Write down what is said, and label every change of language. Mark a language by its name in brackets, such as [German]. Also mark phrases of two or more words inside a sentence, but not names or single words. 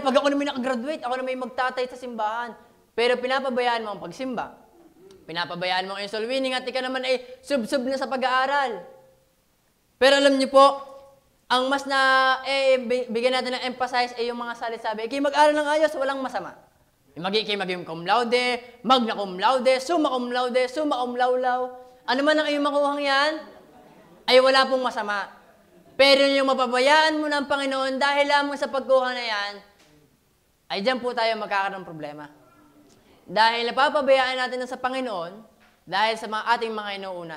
[Filipino] Pag ako na may nakagraduate, ako na may magtatay sa simbahan. Pero pinapabayaan mo ang pagsimba. Pinapabayaan mo ang [English] soul winning [Filipino] at ika naman ay sub-sub na sa pag-aaral. Pero alam niyo po, ang mas bigyan natin ng emphasize ay yung mga salit-sabi. Mag-aaral ng ayos, walang masama. [Latin] Maging cum laude, magna cum laude, summa cum laude, summa cum laulau. [Filipino] Ano man ang iyong makuhang yan, ay wala pong masama. Pero yung mapabayaan mo ng Panginoon dahil lamang sa pagkuha na yan, ay dyan po tayo magkakaroon ng problema. Dahil napapabayaan natin sa Panginoon dahil sa ating mga inuuna.